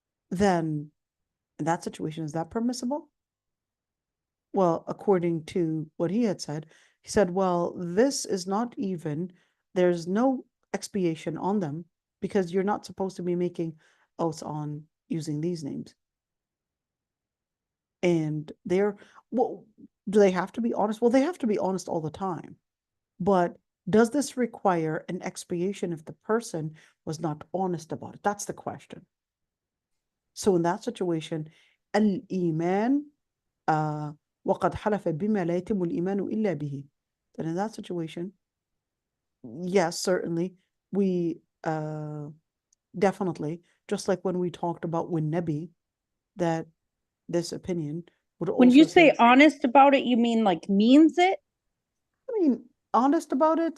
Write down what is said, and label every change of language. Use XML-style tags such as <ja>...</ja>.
<en>Then in that situation, is that permissible? Well, according to what he had said, he said, well, this is not even, there's no expiation on them because you're not supposed to be making oaths on using these names. And well, do they have to be honest? Well, they have to be honest all the time. But does this require an expiation if the person was not honest about it? That's the question. So in that situation,</en> <ar>al-iman, وَقَدْ حَلَفَ بِمَا لَا يَتِمُّ الْإِيمَانُ إِلَّا بِهِ.</ar> <en>Then in that situation, yes, certainly, we definitely, just like when we talked about when Nabi, that this opinion would also When you say say, honest about it, you mean like means it? I mean, honest about it.</en>